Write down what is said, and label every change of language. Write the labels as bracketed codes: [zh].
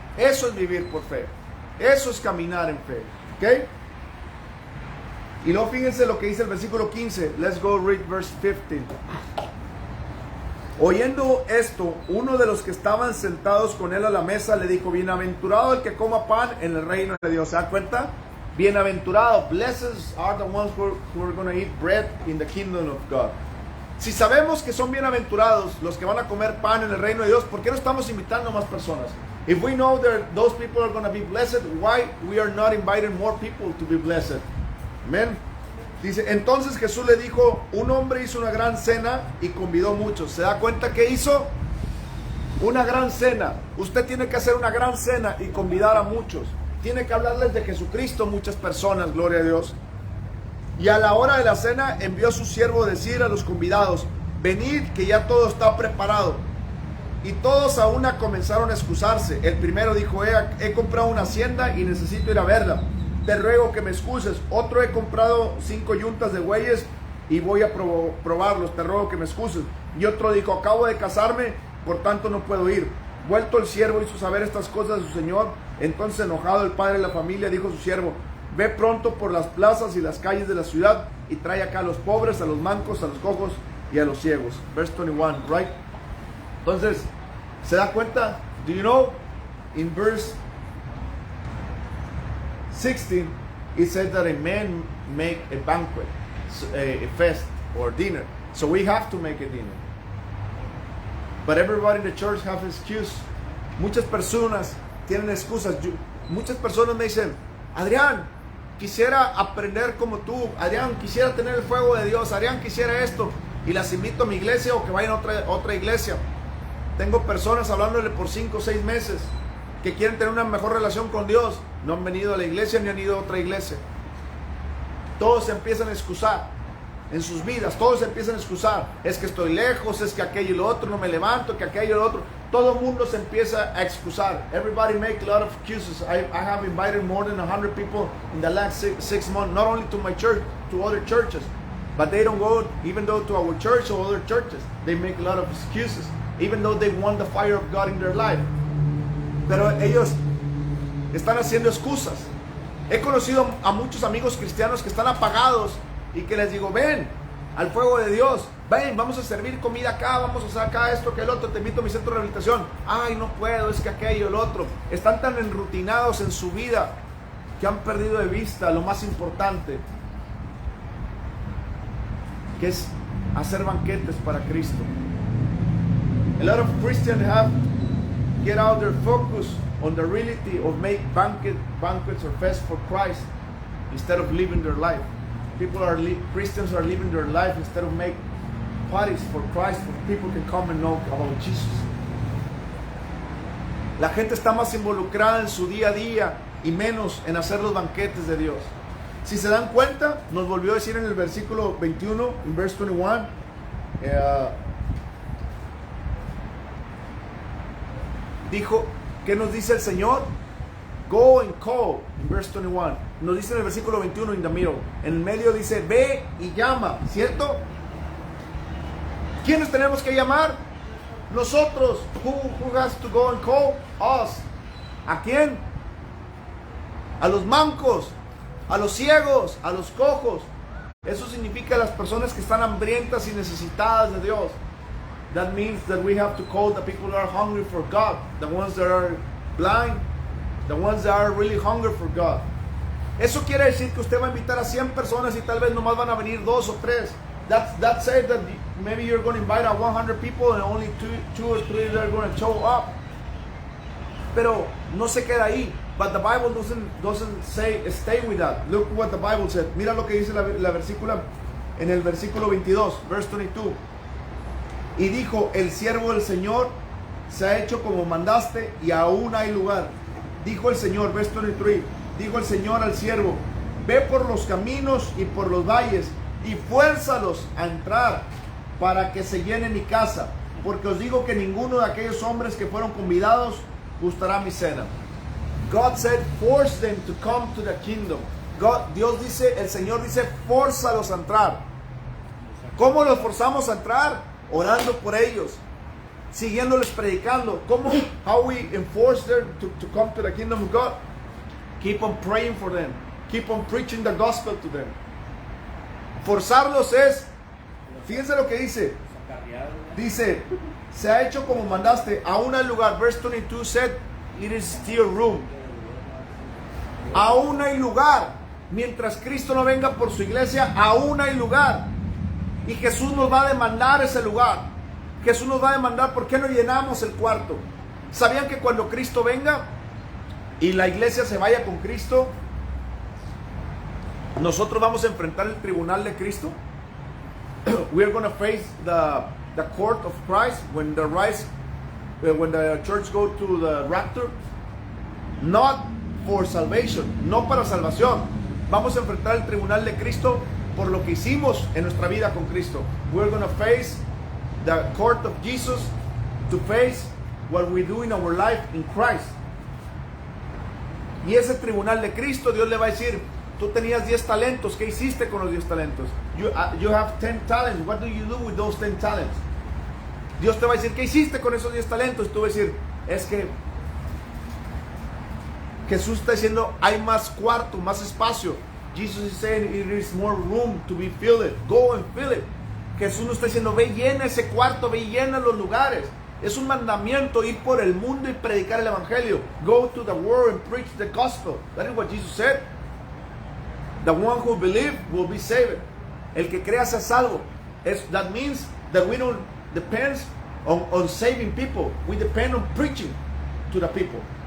[es] Eso es vivir por fe. Eso es caminar en fe. ¿Ok? Y luego fíjense lo que dice el versículo 15. [en] Let's go read verse 15. [es] Oyendo esto, uno de los que estaban sentados con él a la mesa le dijo, bienaventurado el que coma pan en el reino de Dios. ¿Se da cuenta? Bienaventurado. [en] Blessed are the ones who are going to eat bread in the kingdom of God. [es] Si sabemos que son bienaventurados los que van a comer pan en el reino de Dios, ¿por qué no estamos invitando a más personas? [en] If we know that those people are going to be blessed, why we are not inviting more people to be blessed? Amen. [es] Dice, entonces Jesús le dijo, un hombre hizo una gran cena y convidó muchos. ¿Se da cuenta qué hizo? Una gran cena. Usted tiene que hacer una gran cena y convidar a muchos. Tiene que hablarles de Jesucristo a muchas personas, gloria a Dios. Y a la hora de la cena envió a su siervo a decir a los convidados, venid que ya todo está preparado. Y todos a una comenzaron a excusarse. El primero dijo, he comprado una hacienda y necesito ir a verla. Te ruego que me excuses. Otro, he comprado 5 yuntas de bueyes y voy a probarlos. Te ruego que me excuses. Y otro dijo, acabo de casarme, por tanto no puedo ir. Vuelto el siervo hizo saber estas cosas a su señor. Entonces, enojado el padre de la familia, dijo a su siervo, ve pronto por las plazas y las calles de la ciudad y trae acá a los pobres, a los mancos, a los cojos y a los ciegos. [en] Verse 21, right? [es] Entonces, ¿se da cuenta? [en] Do you know? In verse 16, it said that a man make a banquet, a fest or dinner. So we have to make a dinner. But everybody in the church have an excuse. [es] Muchas personas tienen excusas. Muchas personas me dicen, Adrián, quisiera aprender como tú. Adrián, quisiera tener el fuego de Dios. Adrián, quisiera esto. Y las invito a mi iglesia o que vayan a otra iglesia. Tengo personas hablándole por 5 o 6 meses que quieren tener una mejor relación con Dios. No han venido a la iglesia ni han ido a otra iglesia. Todos se empiezan a excusar. en sus vidas. Todos se empiezan a excusar. Es que estoy lejos, es que aquello y lo otro, no me levanto, que aquello y lo otro. Todo el mundo se empieza a excusar. [en] Everybody make a lot of excuses. I have invited more than 100 people in the last six months, not only to my church, to other churches. But they don't go, even though to our church or other churches, they make a lot of excuses, even though they want the fire of God in their life. [es] Pero ellos están haciendo excusas. He conocido a muchos amigos cristianos que están apagados y que les digo, ven al fuego de Dios, ven, vamos a servir comida acá, vamos a hacer acá esto, que el otro, te invito a mi centro de rehabilitación. Ay, no puedo, es que aquello, el otro. Están tan enrutinados en su vida que han perdido de vista lo más importante, que es hacer banquetes para Cristo. [en] A lot of Christians have get out their focus on the reality of make banquets or feasts for Christ instead of living their life. Christians are living their life instead of make parties for Christ, where people can come and know about Jesus. [es] La gente está más involucrada en su día a día y menos en hacer los banquetes de Dios. Si se dan cuenta, nos volvió a decir en el versículo 21, en verse 21, dijo, ¿qué nos dice el Señor? [en] Go and call, en verse 21. [es] Nos dice en el versículo 21, [en] in the middle. [es] En el medio dice, ve y llama, ¿cierto? ¿Quiénes tenemos que llamar? Nosotros. [en] Who has to go and call? Us. [es] ¿A quién? A los mancos, a los ciegos, a los cojos. Eso significa las personas que están hambrientas y necesitadas de Dios. [en] That means that we have to call the people that are hungry for God, the ones that are blind, the ones that are really hungry for God. [es] Eso quiere decir que usted va a invitar a 100 personas y tal vez nomás van a venir 2 o 3. [en] That says that maybe you're going to invite a 100 people and only two or three are going to show up. [es] Pero no se queda ahí. [en] But the Bible doesn't say stay with that. Look what the Bible said. [es] Mira lo que dice la versícula en el versículo 22, verse 22. Y dijo, el siervo del Señor se ha hecho como mandaste y aún hay lugar. Dijo el Señor, verse 23, dijo el Señor al siervo, ve por los caminos y por los valles y fuérzalos a entrar para que se llene mi casa, porque os digo que ninguno de aquellos hombres que fueron convidados gustará mi cena. [en] God said, force them to come to the kingdom. [es] Dios dice, el Señor dice, fórzalos a entrar. ¿Cómo los forzamos a entrar? Orando por ellos, siguiéndoles predicando. ¿Cómo? [en] How we enforce them to come to the kingdom of God? Keep on praying for them. Keep on preaching the gospel to them. [es] Forzarlos es, fíjense lo que dice. Dice, se ha hecho como mandaste, aún hay lugar. [en] Verse 22 said, it is still room. [es] Aún hay lugar. Mientras Cristo no venga por su iglesia, aún hay lugar. Y Jesús nos va a demandar ese lugar. Jesús nos va a demandar, ¿por qué no llenamos el cuarto? ¿Sabían que cuando Cristo venga y la iglesia se vaya con Cristo, nosotros vamos a enfrentar el tribunal de Cristo? [en] We are going to face the court of Christ when the church go to the rapture. Not for salvation, [es] no para salvación. Vamos a enfrentar el tribunal de Cristo por lo que hicimos en nuestra vida con Cristo. [en] We're going to face the court of Jesus to face what we do in our life in Christ. [es] Y ese tribunal de Cristo, Dios le va a decir, tú tenías 10 talentos, ¿qué hiciste con los 10 talentos? [en] You have 10 talents, what do you do with those 10 talents? [es] Dios te va a decir, ¿qué hiciste con esos 10 talentos? Y tú vas a decir, es que Jesús está diciendo, hay más cuarto, más espacio. [en] Jesus is saying, there is more room to be filled. Go and fill it. [es] Jesús nos está diciendo, ve y llena ese cuarto, ve y llena los lugares. Es un mandamiento ir por el mundo y predicar el evangelio. [en] Go to the world and preach the gospel. That is what Jesus said. The one who believes will be saved. [es] El que crea sea salvo. [en] That means that we don't depend on saving people. We depend on preaching to the people.